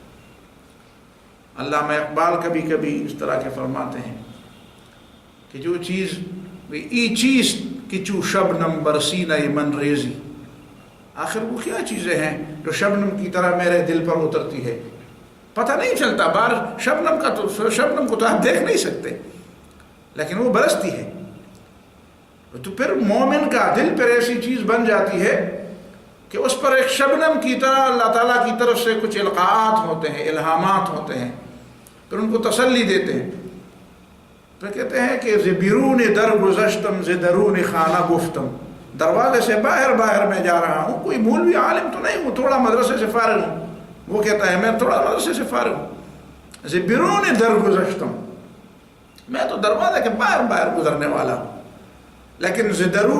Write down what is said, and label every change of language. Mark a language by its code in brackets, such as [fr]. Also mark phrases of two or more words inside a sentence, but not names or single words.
[ur] علامہ اقبال کبھی کبھی اس طرح کے فرماتے ہیں کہ جو چیز [fa] ای چیز کچو شبنم برسینہ من ریزی، [ur] آخر وہ کیا چیزیں ہیں جو شبنم کی طرح میرے دل پر اترتی ہے، پتہ نہیں چلتا، شبنم کو تو آپ دیکھ نہیں سکتے، لیکن وہ برستی ہے۔ تو پھر مومن کا دل پر ایسی چیز بن جاتی ہے کہ اس پر ایک شبنم کی طرح اللہ تعالیٰ کی طرف سے کچھ القاعات ہوتے ہیں، الہامات ہوتے ہیں، پھر ان کو تسلی دیتے ہیں، پھر کہتے ہیں کہ [fa] ز بیرون در گزشتم ز درون خانہ گفتم، [ur] دروازے سے باہر میں جا رہا ہوں، کوئی مولوی عالم تو نہیں ہوں، تھوڑا مدرسے سے فارغ ہوں، وہ کہتا ہے میں تھوڑا مدرسے سے فارغ ہوں، [fa] ز بیرون در گزشتم، [ur] میں تو دروازے کے باہر گزرنے والا ہوں، لیکن ز